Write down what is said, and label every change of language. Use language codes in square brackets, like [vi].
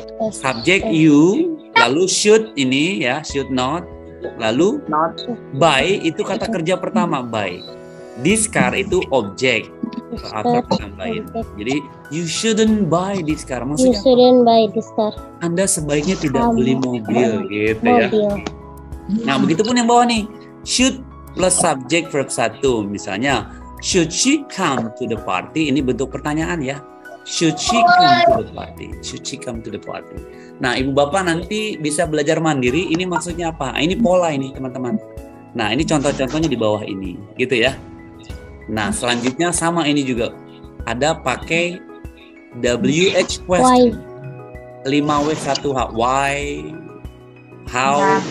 [id] Subjek you, lalu should ini ya, should not. Lalu buy itu kata kerja pertama, buy. This car itu objek. Adverb tambahin. Jadi [en] you shouldn't buy this car. [id] Maksudnya [en] You shouldn't buy this car. [id] Anda sebaiknya tidak beli mobil gitu ya. Nah, begitupun yang bawah nih. Should plus subjek verb 1. Misalnya, [en] should she come to the party? [id] Ini bentuk pertanyaan ya. [en] Should she come to the party? Should she come to the party? [id] Nah, ibu bapak nanti bisa belajar mandiri. Ini maksudnya apa? Ini pola ini teman-teman. Nah, ini contoh-contohnya di bawah ini, gitu ya. Nah, selanjutnya sama ini juga. Ada pakai WH question. [en] 5W1H. Why? How?